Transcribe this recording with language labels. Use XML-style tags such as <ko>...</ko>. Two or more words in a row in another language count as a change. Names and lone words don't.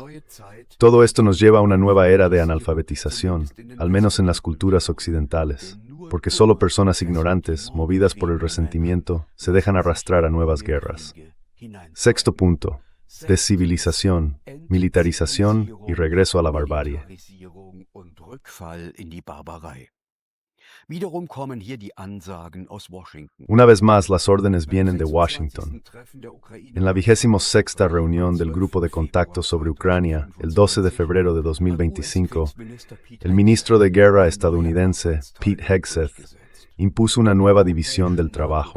<es>Todo esto nos lleva a una nueva era de analfabetización, al menos en las culturas occidentales, porque solo personas ignorantes, movidas por el resentimiento, se dejan arrastrar a nuevas guerras. Sexto punto. Descivilización, militarización y regreso a la barbarie.</es> <de>Wiederum kommen hier die Ansagen aus Washington.</de> <es>Una vez más, las órdenes vienen de Washington. En la 26ª reunión del Grupo de Contacto sobre Ucrania, el 12 de febrero de 2025, el ministro de Guerra estadounidense, Pete Hegseth, impuso una nueva división del trabajo.</es>